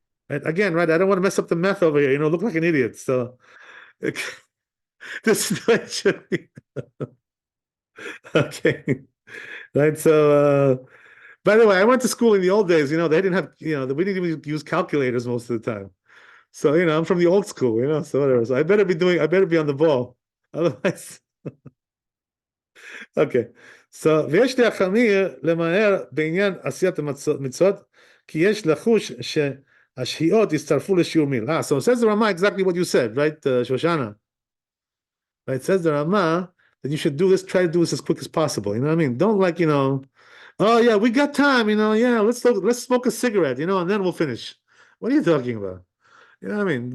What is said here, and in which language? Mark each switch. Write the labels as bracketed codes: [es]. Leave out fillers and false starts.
[en] Right? Again, right? I don't want to mess up the math over here, look like an idiot. So this is what it should be. Okay. Right. So by the way, I went to school in the old days, they didn't have, we didn't even use calculators most of the time. So, I'm from the old school, so whatever. So I better be on the ball. Otherwise, okay. [he] So, ויש להחמיר למהר בעניין עשיית המצוות, כי יש לחוש שהשהיות יצטרפו לשיעור מיל. [en] So it says the Rama exactly what you said, right, Shoshana? Right, it says the Rama that you should try to do this as quick as possible. You know what I mean? Don't oh yeah, we got time, yeah, let's smoke a cigarette, and then we'll finish. What are you talking about? You know what I mean?